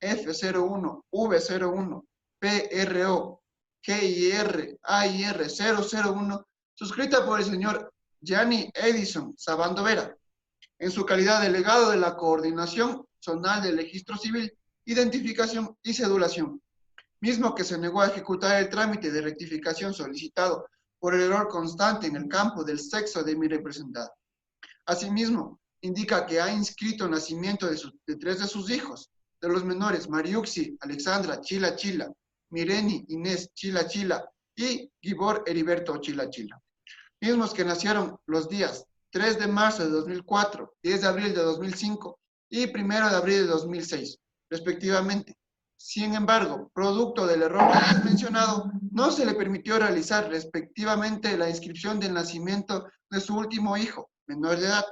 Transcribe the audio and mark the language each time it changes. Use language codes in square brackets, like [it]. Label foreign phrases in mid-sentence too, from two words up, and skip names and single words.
[es] F01V01PRO-GIR-AIR001, suscrita por el señor Gianni Edison Sabando Vera, en su calidad de delegado de la Coordinación Zonal de Registro Civil, Identificación y Cedulación, mismo que se negó a ejecutar el trámite de rectificación solicitado por el error constante en el campo del sexo de mi representada. Asimismo, indica que ha inscrito el nacimiento de 3 de sus hijos, de los menores Mariuxi Alexandra Chila Chila, Mireni Inés Chila Chila y Gibor Heriberto Chila Chila, mismos que nacieron los días 3 de marzo de 2004, 10 de abril de 2005 y 1 de abril de 2006, respectivamente. Sin embargo, producto del error antes mencionado, no se le permitió realizar respectivamente la inscripción del nacimiento de su último hijo, menor de edad,